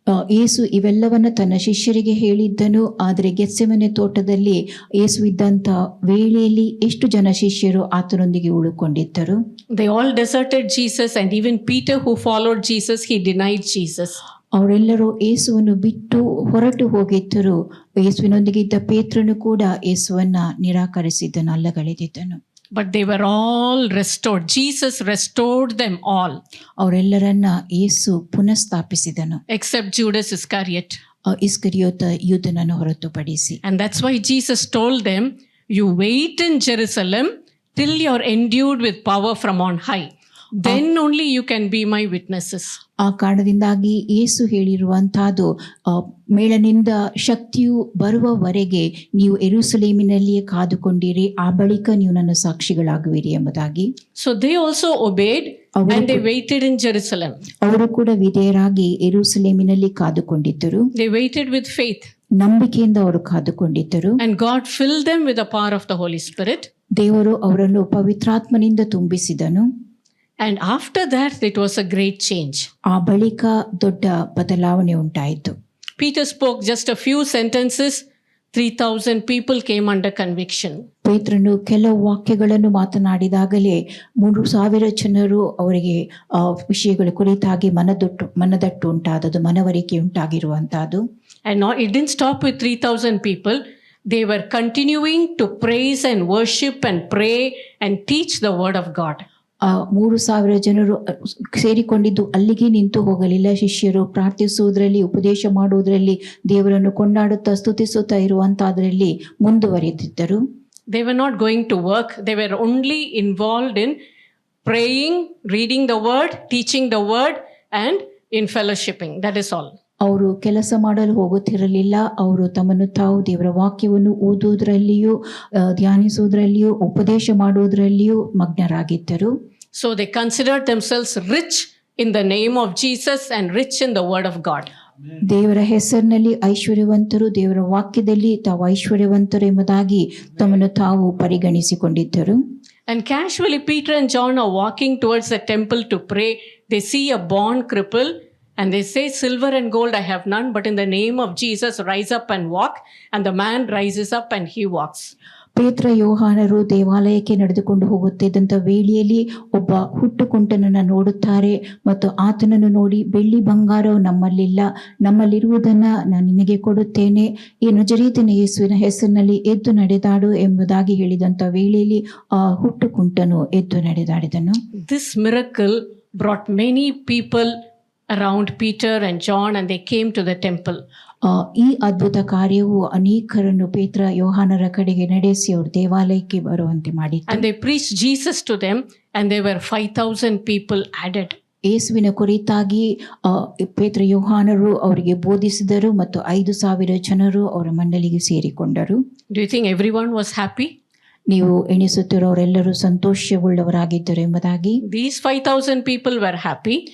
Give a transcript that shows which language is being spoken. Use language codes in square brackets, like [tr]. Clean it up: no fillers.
[kn] ಯೇಸು ಇವೆಲ್ಲವನ್ನ ತನ್ನ ಶಿಷ್ಯರಿಗೆ ಹೇಳಿದ್ದನು. ಆದರೆ ಗೆತ್ಸೆಮನೆ ತೋಟದಲ್ಲಿ ಯೇಸು ಇದ್ದಂಥ ವೇಳೆಯಲ್ಲಿ ಎಷ್ಟು ಜನ ಶಿಷ್ಯರು ಆತನೊಂದಿಗೆ ಉಳಿಕೊಂಡಿದ್ದರು? [en] They all deserted Jesus, and even Peter, who followed Jesus, he denied Jesus. [kn] ಅವರೆಲ್ಲರೂ ಯೇಸುವನ್ನು ಬಿಟ್ಟು ಹೊರಟು ಹೋಗಿದ್ದರು. ಯೇಸುವಿನೊಂದಿಗೆ ಇದ್ದ ಪೇತ್ರನು ಕೂಡ ಯೇಸುವನ್ನ ನಿರಾಕರಿಸಿದ್ದನು, ಅಲ್ಲಗಳೆದಿದ್ದನು. [en] But they were all restored. Jesus restored them all. [kn] ಅವರೆಲ್ಲರನ್ನ Yesu ಪುನಃಸ್ಥಾಪಿಸಿದನು, [en] except Judas Iscariot. [kn] ಇಸ್ಕರಿಯೋತ ಯೂದನನ್ನು ಹೊರತುಪಡಿಸಿ. [en] And that's why Jesus told them, you wait in Jerusalem till you're endued with power from on high. Then only you can be my witnesses. [kn] ಆ ಕಾರಣದಿಂದಾಗಿ ಯೇಸು ಹೇಳಿರುವಂತಹದ್ದು, ಮೇಳನಿಂದ ಶಕ್ತಿಯು ಬರುವವರೆಗೆ ನೀವು ಯೆರೂಸಲೇಮಿನಲ್ಲಿಯೇ ಕಾದುಕೊಂಡಿರಿ, ಆ ಬಳಿಕ ನೀವು ನನ್ನ ಸಾಕ್ಷಿಗಳಾಗುವಿರಿ ಎಂಬುದಾಗಿ. [en] So they also obeyed and they waited in Jerusalem. [kn] ಅವರು ಕೂಡ ವಿಧೇಯರಾಗಿ ಯೆರೂಸಲೇಮಿನಲ್ಲಿ ಕಾದುಕೊಂಡಿದ್ದರು. [en] They waited with faith. [kn] ನಂಬಿಕೆಯಿಂದ ಅವರು ಕಾದುಕೊಂಡಿದ್ದರು. [en] And God filled them with the power of the Holy Spirit. [kn] ದೇವರು ಅವರನ್ನು ಪವಿತ್ರಾತ್ಮನಿಂದ ತುಂಬಿಸಿದನು. [en] And after that, it was a great change. [kn] ಆ ಬಳಿಕ ದೊಡ್ಡ ಬದಲಾವಣೆ ಉಂಟಾಯಿತು. [en] Peter spoke just a few sentences. 3,000 people came under conviction. [kn] ಪೇತ್ರನು ಕೆಲವು ವಾಕ್ಯಗಳನ್ನು ಮಾತನಾಡಿದಾಗಲೇ 3,000 ಜನರು ಅವರಿಗೆ ವಿಷಯಗಳ ಕುರಿತಾಗಿ ಮನದಟ್ಟು ಉಂಟಾದದು, ಮನವರಿಕೆ ಉಂಟಾಗಿರುವಂತಹದ್ದು. [en] And now it didn't stop with 3,000 people. They were continuing to praise and worship and pray and teach the word of God. [kn] 3,000 ಜನರು ಸೇರಿಕೊಂಡಿದ್ದು ಅಲ್ಲಿಗೆ ನಿಂತು ಹೋಗಲಿಲ್ಲ. ಶಿಷ್ಯರು ಪ್ರಾರ್ಥಿಸುವುದರಲ್ಲಿ, ಉಪದೇಶ ಮಾಡುವುದರಲ್ಲಿ, ದೇವರನ್ನು ಕೊಂಡಾಡುತ್ತಾ ಸ್ತುತಿಸುತ್ತಾ ಇರುವಂತಹದ್ರಲ್ಲಿ ಮುಂದುವರಿದಿದ್ದರು. [en] They were not going to work. They were only involved in praying, reading the word, teaching the word, and in fellowshipping. That is all. [kn] ಅವರು ಕೆಲಸ ಮಾಡಲು ಹೋಗುತ್ತಿರಲಿಲ್ಲ. ಅವರು ತಮ್ಮನ್ನು ತಾವು ದೇವರ ವಾಕ್ಯವನ್ನು ಓದುವುದರಲ್ಲಿಯೂ, ಧ್ಯಾನಿಸುವುದರಲ್ಲಿಯೂ, ಉಪದೇಶ ಮಾಡುವುದರಲ್ಲಿಯೂ ಮಗ್ನರಾಗಿದ್ದರು. [en] So they considered themselves rich in the name of Jesus and rich in the word of God. [kn] ದೇವರ ಹೆಸರಿನಲ್ಲಿ ಐಶ್ವರ್ಯವಂತರು, ದೇವರ ವಾಕ್ಯದಲ್ಲಿ ತಾವು ಐಶ್ವರ್ಯವಂತರು ಎಂಬುದಾಗಿ ತಮ್ಮನ್ನು ತಾವು ಪರಿಗಣಿಸಿಕೊಂಡಿದ್ದರು. [en] And casually Peter and John are walking towards the temple to pray. They see a born cripple and they say, silver and gold I have none, but in the name of Jesus rise up and walk. And the man rises up and he walks. [kn] ಪೇತ್ರ ಯೋಹಾನರು ದೇವಾಲಯಕ್ಕೆ ನಡೆದುಕೊಂಡು ಹೋಗುತ್ತಿದ್ದಂಥ ವೇಳೆಯಲ್ಲಿ ಒಬ್ಬ ಹುಟ್ಟುಕುಂಟನನ್ನು ನೋಡುತ್ತಾರೆ ಮತ್ತು ಆತನನ್ನು ನೋಡಿ, ಬೆಳ್ಳಿ ಬಂಗಾರವು ನಮ್ಮಲ್ಲಿಲ್ಲ, ನಮ್ಮಲ್ಲಿರುವುದನ್ನು ನಾನು ನಿನಗೆ ಕೊಡುತ್ತೇನೆ, ಈ ನಜರೇತಿನ ಯೇಸುವಿನ ಹೆಸರಿನಲ್ಲಿ ಎದ್ದು ನಡೆದಾಡು ಎಂಬುದಾಗಿ ಹೇಳಿದಂಥ ವೇಳೆಯಲ್ಲಿ ಆ ಹುಟ್ಟುಕುಂಟನು ಎದ್ದು ನಡೆದಾಡಿದನು. [en] This miracle brought many people around Peter and John and they came to the temple. [kn] ಈ ಅದ್ಭುತ ಕಾರ್ಯವು ಅನೇಕರನ್ನು ಪೇತ್ರ ಯೋಹಾನರ ಕಡೆಗೆ ನಡೆಸಿ ಅವರು ದೇವಾಲಯಕ್ಕೆ ಬರುವಂತೆ ಮಾಡಿತು. [en] And they preached Jesus to them and there were 5,000 people added. [kn] ಯೇಸುವಿನ ಕುರಿತಾಗಿ ಪೇತ್ರ ಯೋಹಾನರು ಅವರಿಗೆ ಬೋಧಿಸಿದರು ಮತ್ತು 5,000 ಜನರು ಅವರ ಮಂಡಳಿಗೆ ಸೇರಿಕೊಂಡರು. [en] Do you think everyone was happy? [kn] ನೀವು ಎಣಿಸುತ್ತಿರೋರೆಲ್ಲರೂ ಸಂತೋಷವುಳ್ಳವರಾಗಿದ್ದರು ಎಂಬುದಾಗಿ? [en] These 5,000 people were happy.